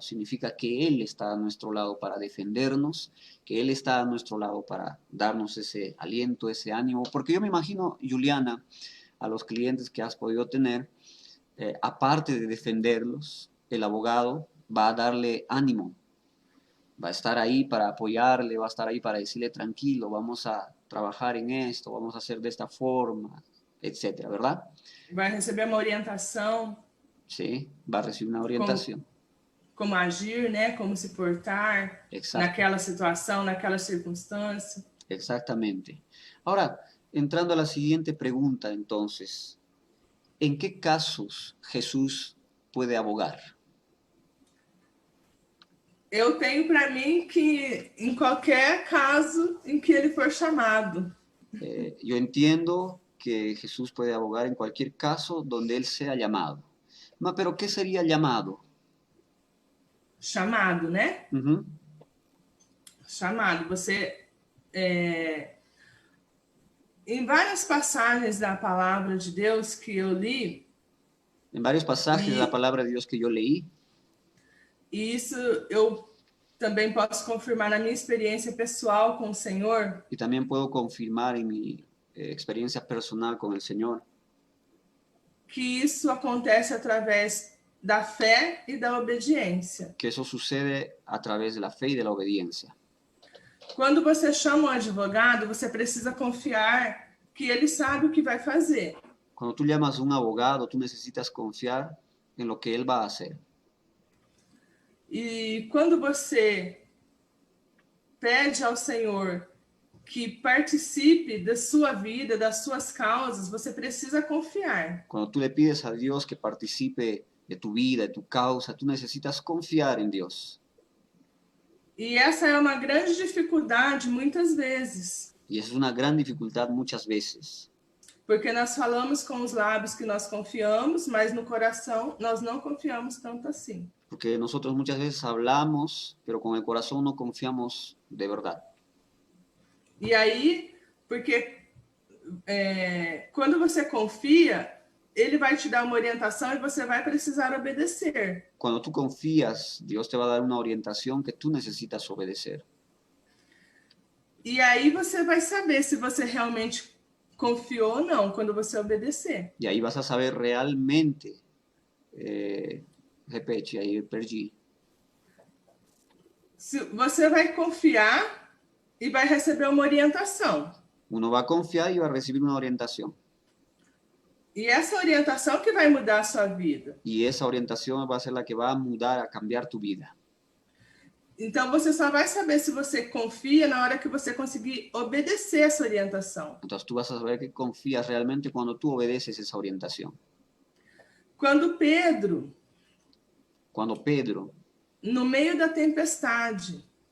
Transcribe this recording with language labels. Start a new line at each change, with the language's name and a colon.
Spanish: Significa que Él está a nuestro lado para defendernos, que Él está a nuestro lado para darnos ese aliento, ese ánimo, porque yo me imagino, Juliana, a los clientes que has podido tener, aparte de defenderlos, el abogado va a darle ánimo, va a estar ahí para apoyarle, va a estar ahí para decirle tranquilo, vamos a trabajar en esto, vamos a hacer de esta forma, etcétera, ¿verdad?
Portuguese: Vai receber uma orientação.
Spanish: Sí, va a recibir una orientación.
Portuguese: Como agir, né? Como se portar.
Spanish: Exacto.
Portuguese: Naquela situação, naquela circunstância.
Spanish: Exactamente. Ahora, entrando a la siguiente pregunta, entonces, ¿en qué casos Jesús puede abogar?
Portuguese: Eu tenho para mim que em qualquer caso em que ele for chamado.
Spanish: Yo entiendo que Jesús puede abogar en cualquier caso donde Él sea llamado. Pero ¿qué sería llamado?
Portuguese: Chamado, né? Uh-huh. Chamado. Você... Em várias passagens da palavra de Deus que eu li...
Spanish: En varios pasajes de la palabra de Dios que yo leí.
Portuguese: E isso eu também posso confirmar na minha experiência pessoal com o Senhor.
Spanish: Y también puedo confirmar en mi experiencia personal con el Señor.
Portuguese: Que isso acontece através da fé e da obediência.
Spanish: Que eso sucede a través de la fe y de la obediencia.
Portuguese: Quando você chama um advogado, você precisa confiar que ele sabe o que vai fazer.
Spanish: Cuando tú llamas a un abogado, tú necesitas confiar en lo que él va a hacer.
Portuguese: E quando você pede ao Senhor que participe da sua vida, das suas causas, você precisa confiar.
Spanish: Cuando tú le pides a Dios que participe de tu vida, de tu causa, tú necesitas confiar en Dios.
Portuguese: E essa é uma grande dificuldade muitas vezes.
Spanish: Y esa es una gran dificultad muchas veces.
Portuguese: Porque nós falamos com os lábios que nós confiamos, mas no coração nós não confiamos tanto assim.
Spanish: Porque nosotros muchas veces hablamos, pero con el corazón no confiamos de verdad.
Portuguese: E aí, porque quando você confia, ele vai te dar uma orientação e você vai precisar obedecer.
Spanish: Cuando tú confías, Dios te va a dar una orientación que tú necesitas obedecer.
Portuguese: E aí você vai saber se você realmente confiou ou não quando você obedecer.
Spanish: Y ahí vas a saber realmente,
Portuguese: repete,
Spanish: ahí perdí.
Portuguese: Se você vai confiar e vai receber uma orientação.
Spanish: Uno va a confiar y va a recibir una orientación.
Portuguese: E essa orientação que vai mudar a sua vida.
Spanish: Y esa orientación va a ser la que va a mudar, a cambiar tu vida.
Portuguese: Então você só vai saber se você confia na hora que você conseguir obedecer essa orientação.
Spanish: Entonces tú vas a saber que confías realmente cuando tú obedeces esa orientación.
Portuguese: Quando Pedro, no meio da tempestade,